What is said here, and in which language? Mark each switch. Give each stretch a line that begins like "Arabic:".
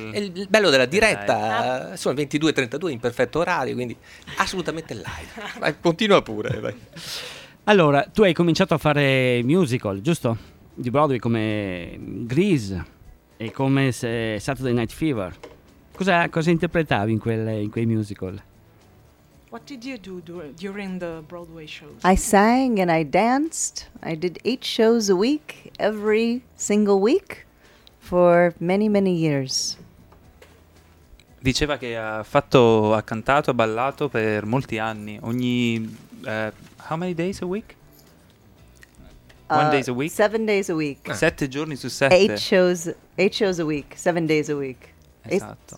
Italian: È il bello della diretta, sono 22:32 in perfetto orario, quindi assolutamente live. Vai, continua pure. Vai. Allora, tu hai cominciato a fare musical, giusto? Di Broadway come Grease e come Saturday Night Fever. Cosa interpretavi in quei musical?
English: What did you do during the Broadway shows? I sang and I danced. I did 8 shows a week, every single week, for many, many years.
Italian: Diceva che ha cantato, ha ballato per molti anni. Ogni...
English: how many days a week?
Italian: One day a week?
English: 7 days a week.
Italian: 7 giorni su 7.
English: 8 shows a week, 7 days a week.
Italian: Esatto.